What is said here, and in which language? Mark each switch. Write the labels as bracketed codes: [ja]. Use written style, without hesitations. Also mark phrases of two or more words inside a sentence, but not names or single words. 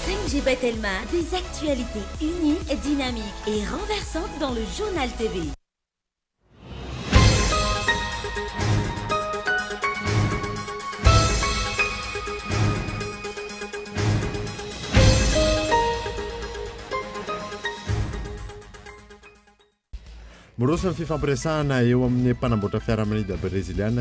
[fr] TGP Telma, des actualités uniques, dynamiques et renversantes dans le journal TV. [mg] Miroso ny fifampiresahana eo amin'ny mpanamboatra fiaramanidina breziliana